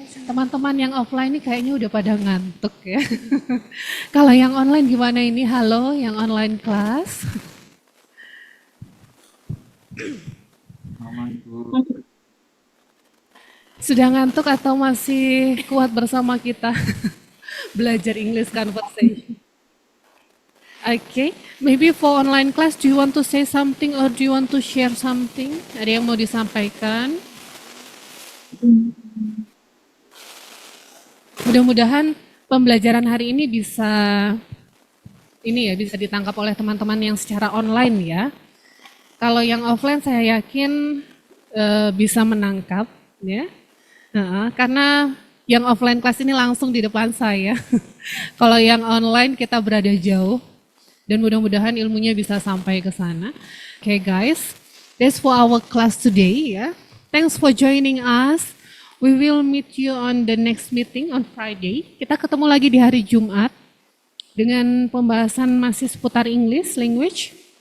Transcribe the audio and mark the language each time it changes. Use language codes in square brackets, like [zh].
[id] Teman-teman yang offline ini kayaknya udah pada ngantuk ya. Kalau yang online gimana ini? Halo, yang online kelas. Sudah ngantuk atau masih kuat bersama kita? Belajar English conversation. [en] Okay, maybe for online class, do you want to say something or do you want to share something? [id] Ada yang mau disampaikan? Mudah-mudahan pembelajaran hari ini bisa ditangkap oleh teman-teman yang secara online ya. Kalau yang offline saya yakin bisa menangkap ya. Karena yang offline kelas ini langsung di depan saya. Kalau yang online kita berada jauh dan mudah-mudahan ilmunya bisa sampai ke sana. [en] Okay guys, that's for our class today ya. Thanks for joining us. We will meet you on the next meeting on Friday. [id] Kita ketemu lagi di hari Jumat dengan pembahasan masih seputar English language.